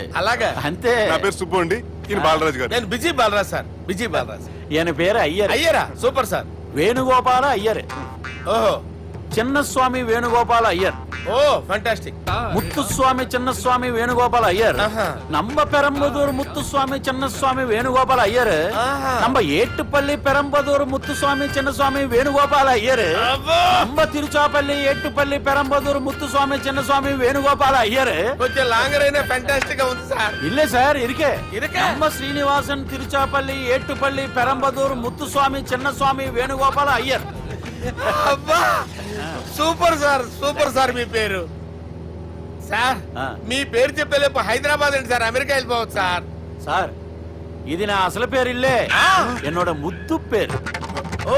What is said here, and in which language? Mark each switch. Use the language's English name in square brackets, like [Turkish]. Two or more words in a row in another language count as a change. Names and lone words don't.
[Telugu] అలాగా? అంతే. నా పేరు సుబ్బు అండి, ఈయన బాలరాజు గారు. నేను బిజీ బాలరాజ్ సార్. బిజీ బాలరాజ్. ఈయన పేరు అయ్యర్. అయ్యరా? సూపర్ సార్. వేణుగోపాల అయ్యర్. ఓహో. చిన్నస్వామి వేణుగోపాల అయ్యర్. ఓ ఫంటాస్టిక్. ముత్తుస్వామి చిన్నస్వామి వేణుగోపాల అయ్యర్. ఆహా. [Tamil] நம்ம பெரம்பதூர் முத்துசுவாமி சின்னசுவாமி வேணுகோபால ஐயர். ஆஹா. நம்ம ஏட்டுப்பள்ளி பெரம்பதூர் முத்துசுவாமி சின்னசுவாமி வேணுகோபால ஐயர். [Telugu] అబ్బో! நம்ம తిరుచాపల్లి ఏట్టుపల్లి పెరంబదూర్ ముత్తుస్వామి చిన్నస్వామి వేణుగోపాల అయ్యర్. కొంచెం లాంగర్ అయినా ఫంటాస్టిక్ గా ఉంది సార్. [Tamil] இல்ல சார் இருக்கே. இருக்கா? [Telugu] நம்ம ஸ்ரீனிவாசன் తిరుచాపల్లి ఏట్టుపల్లి పెరంబదూర్ ముత్తుస్వామి చిన్నస్వామి వేణుగోపాల అయ్యర్. అబ్బా సూపర్ సార్, సూపర్ సార్. మీ పేరు సార్, ఆ. మీ పేరు చెప్పేలేపు హైదరాబాద్ ఏంటి సార్, అమెరికా వెళ్ళిపోవచ్చు సార్. சார் ఇది నా అసలు పేరు ఇల్లే, என்னோட ముద్దు పేరు.